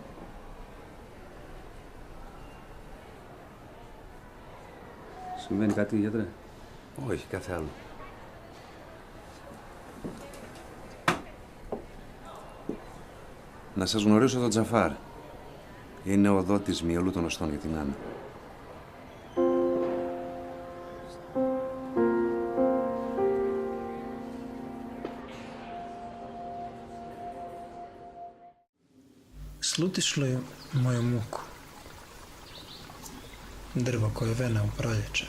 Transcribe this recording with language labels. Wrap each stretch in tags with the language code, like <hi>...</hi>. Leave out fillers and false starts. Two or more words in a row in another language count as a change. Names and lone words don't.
<el>Συμβαίνει κάτι, γιατρέ? Όχι, κάθε άλλο. Να σας γνωρίσω τον Τζαφάρ. Είναι ο δότης μυελού των οστών για την Άννα.</el> <hr>Slutiš li moju muku? Drvo koje vene u proljeće.</hr>